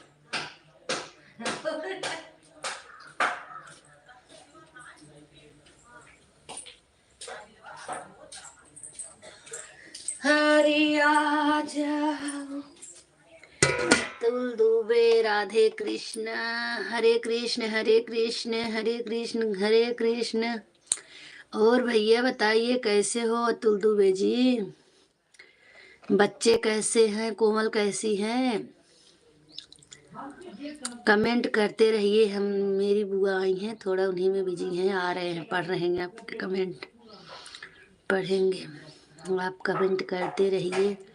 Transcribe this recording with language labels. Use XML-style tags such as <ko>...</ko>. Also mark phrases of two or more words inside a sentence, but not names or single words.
<hi>हरे आ जाओ तुल दुबे राधे कृष्ण हरे कृष्ण हरे कृष्ण हरे कृष्ण हरे कृष्ण। और भैया बताइए कैसे हो अतुल दुबे जी, बच्चे कैसे हैं, कोमल कैसी हैं, कमेंट करते रहिए। हम मेरी बुआ आई हैं थोड़ा उन्हीं में बिजी हैं, आ रहे हैं पढ़ रहे हैं आपके कमेंट पढ़ेंगे, आप कमेंट करते रहिए।</hi>